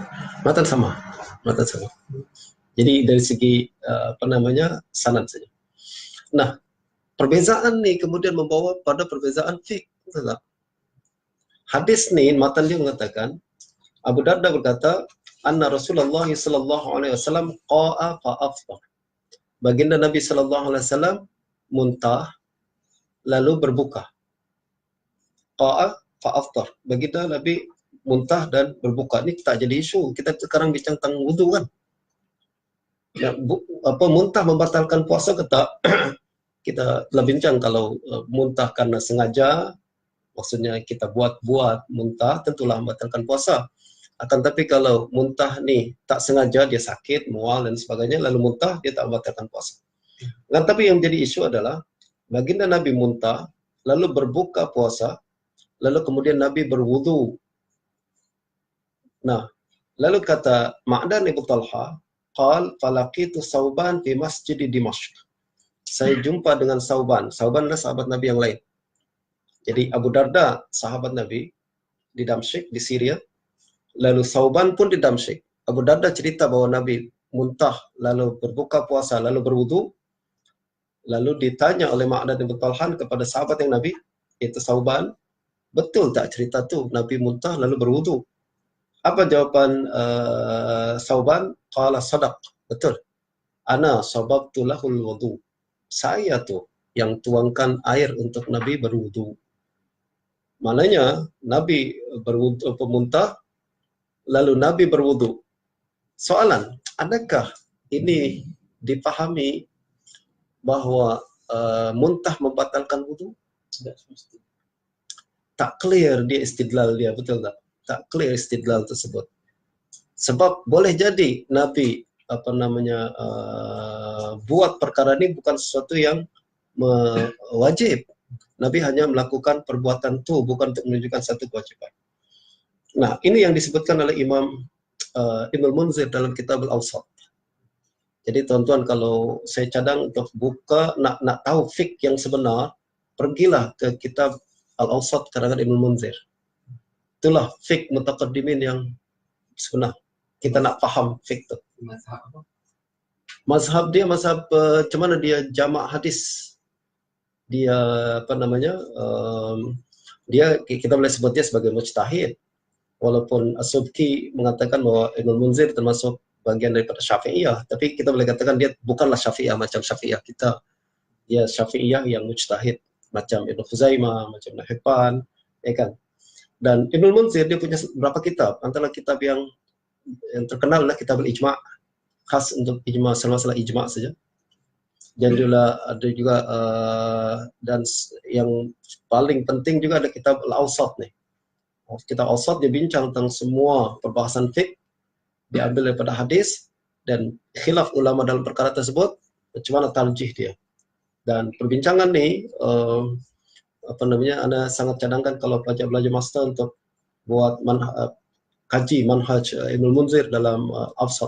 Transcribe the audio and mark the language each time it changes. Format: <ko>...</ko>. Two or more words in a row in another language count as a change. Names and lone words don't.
<ms>Matan sama. Jadi dari segi sanad saja. Nah, perbezaan ni kemudian membawa pada perbezaan fiqh. Hadis ni matan dia mengatakan, Abu Darda berkata,</ms> <ar>أن رسول الله صلى الله عليه وسلم قاء فأفطر.</ar> <ms>Baginda Nabi</ms> <ar>صلى الله عليه وسلم</ar> <ms>muntah lalu berbuka.</ms> <ar>قاء فأفطر.</ar> <ms>Baginda Nabi muntah dan berbuka. Ini tak jadi isu. Kita sekarang bincang tentang wudu kan. Ya, muntah membatalkan puasa ke tak? Kita telah bincang kalau muntah karena sengaja, maksudnya kita buat muntah, tentulah membatalkan puasa. Akan tapi kalau muntah ni tak sengaja, dia sakit, mual dan sebagainya, lalu muntah, dia tak membatalkan puasa. Akan tapi yang jadi isu adalah baginda Nabi muntah, lalu berbuka puasa, lalu kemudian Nabi berwudu. Nah, lalu kata Ma'dan Ibn Talha,</ms> <ar>قال فلقيت ثوبان في مسجد دمشق.</ar> <ms>Saya jumpa dengan Sauban. Sauban adalah sahabat Nabi yang lain. Jadi Abu Darda sahabat Nabi di Damsyik, di Syria. Lalu Sauban pun di Damsyik. Abu Darda cerita bahwa Nabi muntah, lalu berbuka puasa, lalu berwudu. Lalu ditanya oleh Ma'dan Ibn Talhan kepada sahabat yang Nabi, yaitu Sauban, betul tak cerita tu Nabi muntah lalu berwudu? Apa jawaban Sauban?</ms> <ar>قال صدق, betul. أنا صببت له الوضوء.</ar> <ms>Saya tu yang tuangkan air untuk Nabi berwudu. Maknanya Nabi berwudu, pemuntah, lalu Nabi berwudu. Soalan, adakah ini dipahami bahwa muntah membatalkan wudu? Tidak semesti. Tak clear dia istidlal dia, betul tak? Tak clear istidlal tersebut. Sebab boleh jadi Nabi buat perkara ini bukan sesuatu yang wajib. Nabi hanya melakukan perbuatan itu, bukan untuk menunjukkan satu kewajiban. Nah, ini yang disebutkan oleh Imam Ibnu Munzir dalam kitab Al-Awsat. Jadi tuan-tuan, kalau saya cadang untuk buka, nak tahu fiqh yang sebenar, pergilah ke kitab Al-Awsat karangan Ibnu Munzir. Itulah fiqh mutaqaddimin yang sebenar. Kita nak faham fiqh itu. Mazhab apa? Mazhab dia, macam mana dia jamak hadis. Dia kita boleh sebut dia sebagai mujtahid. Walaupun As-Subki mengatakan bahwa Ibnu Munzir termasuk bagian daripada Syafi'iyah, tapi kita boleh katakan dia bukanlah Syafi'iyah macam Syafi'iyah kita. Dia Syafi'iyah yang mujtahid macam Ibnu Khuzaimah, macam Ibnu Hibban, ya kan. Dan Ibnu Munzir dia punya beberapa kitab, antara kitab yang terkenal adalah kitab Al-Ijma', khas untuk ijma, masalah ijma' saja. Dan juga ada juga dan yang paling penting juga ada kitab Al-Awsat nih. Kitab Al-Awsat dia bincang tentang semua perbahasan fiqh, diambil daripada hadis dan khilaf ulama dalam perkara tersebut, macam mana tarjih dia. Dan perbincangan ni Anda sangat cadangkan kalau pelajar belajar master untuk buat kaji manhaj Ibnu Munzir dalam Awsat.</ms>